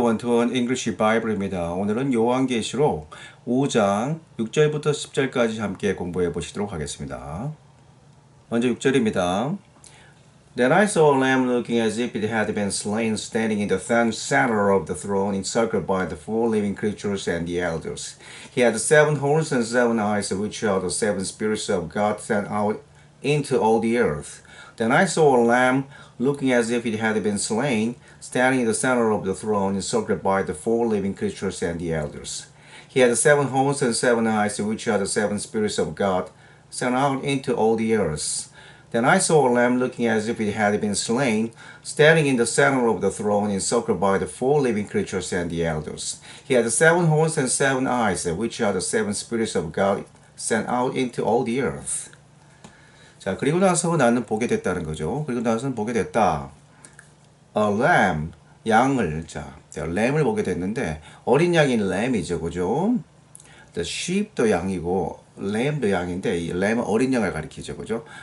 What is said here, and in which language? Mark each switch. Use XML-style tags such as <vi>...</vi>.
<ko>원투원 잉글리시 바이블입니다. 오늘은 요한계시록 5장 6절부터 10절까지 함께 공부해 보시도록 하겠습니다. 먼저 6절입니다.</ko> <en>Then I saw a lamb looking as if it had been slain, standing in the center of the throne, encircled by the four living creatures and the elders. He had 7 horns and 7 eyes, which are the 7 spirits of God sent out into all the earth. Then I saw a lamb looking as if it had been slain, standing in the center of the throne, encircled by the four living creatures and the elders. He had 7 horns and 7 eyes, which are the 7 spirits of God sent out into all the earth. Then I saw a lamb looking as if it had been slain, standing in the center of the throne, encircled by the four living creatures and the elders. He had 7 horns and 7 eyes, which are the 7 spirits of God sent out into all the earth.</en> <ko>자, 그리고 나서 나는 보게 됐다는 거죠. 그리고 나서는 보게 됐다. A lamb, 양을, lamb을 보게 됐는데, 어린 양인 lamb이죠, 그죠? The sheep도 양이고, lamb도 양인데, 이 lamb은 어린 양을 가리키죠, 그죠?</ko>